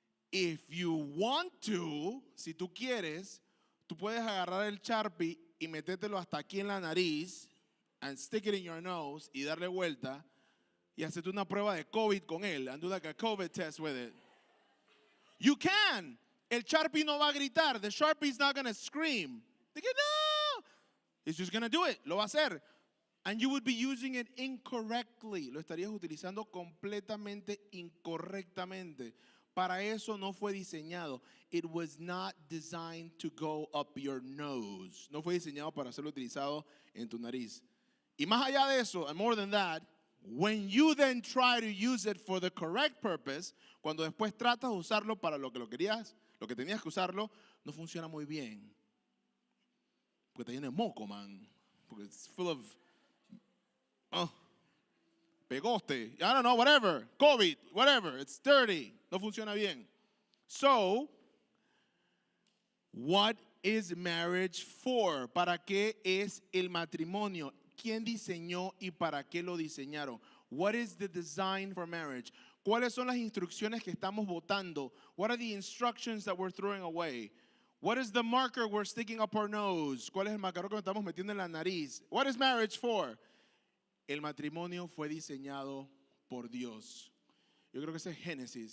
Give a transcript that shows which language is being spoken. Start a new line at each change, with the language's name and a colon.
English: If you want to,
Spanish: si tú quieres, tú puedes agarrar el Sharpie y metértelo hasta aquí en la nariz
English: and stick it in your nose
Spanish: y darle vuelta y hacerte una prueba de COVID con él
English: and do like a COVID test with it. You can.
Spanish: El Sharpie no va a gritar.
English: The Sharpie is not going to scream. They go, no. It's just going to do it.
Spanish: Lo va a hacer.
English: And you would be using it incorrectly.
Spanish: Lo estarías utilizando completamente incorrectamente. Para eso no fue diseñado.
English: It was not designed to go up your nose.
Spanish: No fue diseñado para ser utilizado en tu nariz. Y más allá de eso,
English: and more than that, when you then try to use it for the correct purpose,
Spanish: cuando después tratas de usarlo para lo que tenías que usarlo, no funciona muy bien. Porque está lleno de moco, man.
English: Porque it's full of pegoste, I don't know, whatever, COVID, whatever, it's dirty,
Spanish: no funciona bien.
English: So, what is marriage for?
Spanish: ¿Para qué es el matrimonio? ¿Quién diseñó y para qué lo diseñaron?
English: What is the design for marriage?
Spanish: ¿Cuáles son las instrucciones que estamos votando?
English: What are the instructions that we're throwing away? What is the marker we're sticking up our nose?
Spanish: ¿Cuál es el marcador que nos estamos metiendo en la nariz?
English: What is marriage for?
Spanish: El matrimonio fue diseñado por Dios. Yo creo que ese es Génesis.